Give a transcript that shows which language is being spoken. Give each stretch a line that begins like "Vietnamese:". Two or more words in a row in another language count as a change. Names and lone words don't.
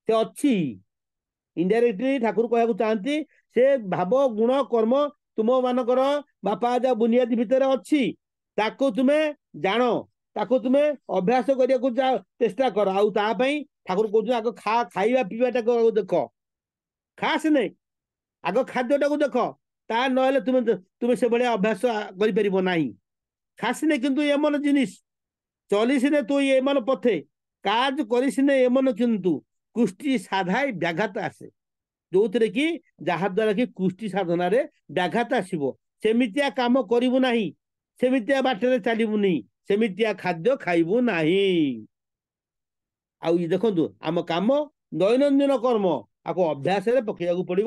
Odia: ସେ ଅଛି, ଇନଡାଇରେକ୍ଟଲି ଠାକୁର କହିବାକୁ ଚାହାନ୍ତି ସେ ଭାବ ଗୁଣ କର୍ମ ତୁମ ମାନଙ୍କର ବାପା ଯା ବୁନିୟାଦି ଭିତରେ ଅଛି, ତାକୁ ତୁମେ ଜାଣ, ତାକୁ ତୁମେ ଅଭ୍ୟାସ କରିବାକୁ ଚେଷ୍ଟା କର। ଆଉ ତା ପାଇଁ ଠାକୁର କହୁଛନ୍ତି ଆଗ ଖାଇବା ପିଇବାଟାକୁ ଦେଖ, ଖାସ ନାଇଁ, ଆଗ ଖାଦ୍ୟଟାକୁ ଦେଖ, ତା ନହେଲେ ତୁମେ ତୁମେ ସେଭଳିଆ ଅଭ୍ୟାସ କରିପାରିବ ନାହିଁ।
Bangla: খাসিনে কিন্তু এমন জিনিষ চলিসিনে তুই এমন পথে কাজ করিসিনে এমন কিন্তু কুষ্টি সাধায় ব্যাঘাত আসে,
Odia: ଯୋଉଥିରେ କି ଯାହାଦ୍ୱାରା କି କୁଷ୍ଟି ସାଧନାରେ ବ୍ୟାଘାତ ଆସିବ। ସେମିତିଆ କାମ କରିବୁ ନାହିଁ, ସେମିତିଆ ବାଟରେ ଚାଲିବୁନି, ସେମିତିଆ ଖାଦ୍ୟ ଖାଇବୁ ନାହିଁ। ଆଉ ଦେଖନ୍ତୁ ଆମ କାମ ଦୈନନ୍ଦିନ କର୍ମ ଆକୁ ଅଭ୍ୟାସରେ ପକେଇବାକୁ ପଡିବ।